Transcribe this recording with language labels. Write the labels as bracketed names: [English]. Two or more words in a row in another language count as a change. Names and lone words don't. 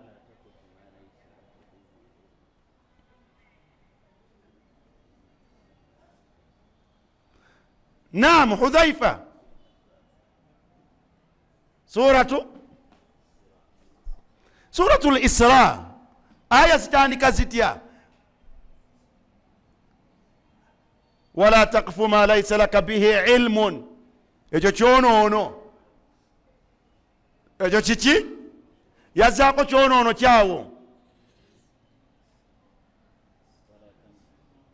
[Arabic] Naam Hudhaifa. [Ganda] Suratul Isra aya zitandika zitya? [Arabic] ولا تقف ما ليس لك به علم. [Ganda] Ekyo kyonoono. Ekyo kiki? Yazaako kyonoono kyawo.